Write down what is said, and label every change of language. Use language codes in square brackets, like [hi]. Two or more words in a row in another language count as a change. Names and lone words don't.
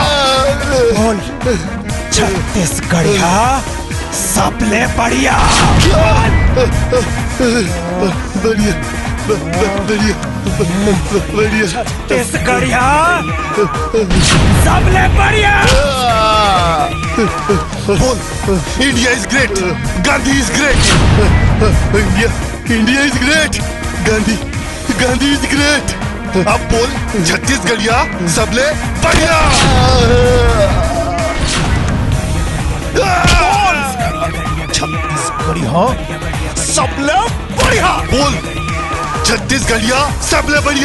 [hne] बोल छत्तीसगढ़िया सबले बढ़िया। बढ़िया बढ़िया बढ़िया छत्तीसगढ़िया सबले बढ़िया। [en] बोल India is great, Gandhi is great. India is great, Gandhi is great. [hne] अब बोल छत्तीसगढ़िया सबले बढ़िया। छत्तीसगढ़िया सबले बढ़िया। बोल छत्तीसगढ़िया सबले बढ़िया।